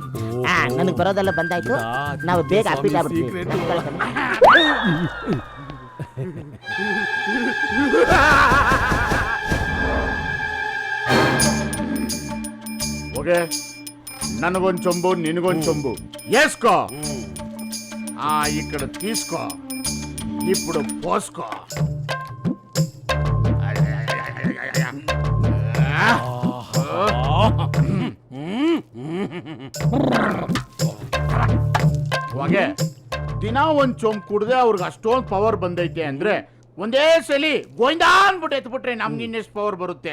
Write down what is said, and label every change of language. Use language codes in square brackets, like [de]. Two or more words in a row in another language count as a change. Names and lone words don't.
[kn] ನನಗೆ ಬರೋದೆಲ್ಲ ಬಂದಾಯ್ತು, ನಾವು ಬೇಗ ಅಪ್ಡೇಟ್ ಆಗ್ಬಿಡ್ತೀವಿ. ಓಕೆ, ನನಗೊಂದು ಚೊಂಬು, ನಿನಗೊಂದು ಚೊಂಬು. ಎಸ್ಕೋ. [te] ఇక్కడ తీసుకో, ఇప్పుడు పోసుకో. [kn] ಹೊಗೆ ದಿನ ಒಂದ್ ಚೊಂಬ್ ಕುಡ್ದೆ ಅವ್ರಿಗೆ ಅಷ್ಟೊಂದು ಪವರ್ ಬಂದೈತೆ ಅಂದ್ರೆ ಒಂದೇ ಸಲಿ ಗೋವಿಂದ ಅನ್ಬಿಟ್ಟು ಎತ್ಬಿಟ್ರೆ ನಮ್ಗೆ ಇನ್ನೆಷ್ಟು ಪವರ್ ಬರುತ್ತೆ?